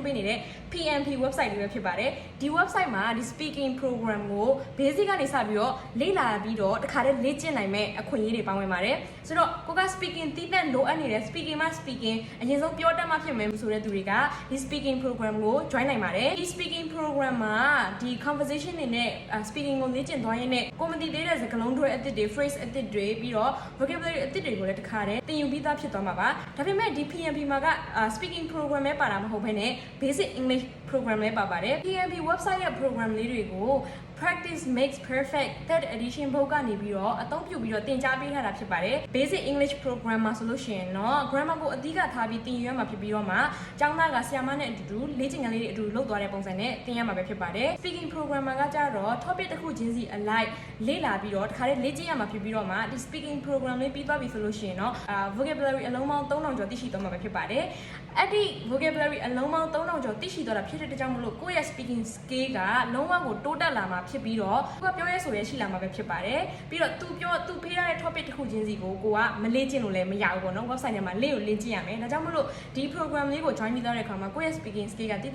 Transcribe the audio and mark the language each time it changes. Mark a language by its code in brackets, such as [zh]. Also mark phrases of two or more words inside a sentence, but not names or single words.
[my] ပေးနေတဲ့ PMP website လေးပဲဖြစ်ပါတယ်ဒီ website မှာဒီ [en] speaking program [my] ကို basic ကနေစပြီးတော့လေ့လာပြီးတော့တခါတည်းလေ့ကျင့်နိုင်မဲ့အခွင့်အရေးတွေပါဝင်ပါတယ်ဆိုတော့ကိုက speaking တည်တဲ့လိုအပ်နေတဲ့ speaking မှာ speaking အရင်ဆုံးပြောတတ်မှဖြစ်မယ်ဆိုတဲ့သူတွေကဒီ [en] speaking program [my] ကို join နိုင်ပါတယ်ဒီ [en] speaking program [my] မှာဒီ conversation တွေနဲ့ speaking ကိုလေ့ကျင့်သွားရင်းနဲ့ကိုမသိသေးတဲ့စကားလုံးတွေအသစ်တွေ phrase အသစ်တွေ ပြီးတော့ vocabulary အသစ်တွေကိုလည်းတခါတည်းသင်ယူပြီးသားဖြစ်သွားမှာပါဒါပေမဲ့ဒီ PMP မှာက [en] speaking program [my] ပဲပါတာမဟုတ်ဘဲနဲ့ [en] basic English program [my] လည်းပါပါတယ် PMP website ရဲ့ program လေးတွေကို practice makes perfect third edition ဘုတ်ကနေပြီးတော့အသုံးပြုပြီးတော့သင်ကြားပေးထားတာဖြစ်ပါတယ် [en] basic English program [my] မှာဆိုလို့ရှိရင်တော့ grammar ကိုအဓိကထားပြီးသင်ယူရမှာဖြစ်ပြီးတော့မှကျောင်းသားကဆရာမနဲ့အတူတူလေ့ကျင့်ခန်းလေးတွေအတူလုပ်သွားတဲ့ပုံစံနဲ့သင်ရမှာပဲဖြစ်ပါတယ် [en] speaking program [my] မှာကကြတော့ topic တစ်ခုချင်းစီအလိုက်လေ့လာပြီးတော့တခါတည်းလေ့ကျင့်ရမှာဖြစ်ပြီးတော့မှဒီ [en] speaking program [my] လေး ပြီးသွားပြီဆိုလို့ရှိရင်တော့ vocabulary အလုံးပေါင်း3000ကျော်သိရှိသွားမှာပဲဖြစ်ပါတယ်အဲ့ဒီ vocabulary အလုံးပေါင်း3000ကျော်သိရှိသွားတာဖြစ်တဲ့ကြောင့်မလို့ကိုယ့်ရဲ့ [en] speaking skill [my] ကလုံးဝကိုတိုးတက်လာမှာဖြစ်ပြီးတော့ကိုကပြောရဲဆိုရဲရှိလာမှာပဲဖြစ်ပါတယ်ပြီးတော့သူဖေးရတဲ့ topic တစ်ခုချင်းစီကိုကမလေ့ကျင့်လို့လည်းမရဘူးပေါ့နော် website ထဲမှာလေ့ကိုလေ့ကျင့်ရမယ်ဒါကြောင့်မလို့ဒီ program လေးကို join ပြီးသွားတဲ့အခါမှာကိုယ့်ရဲ့ [en] speaking skill [my] ကတိ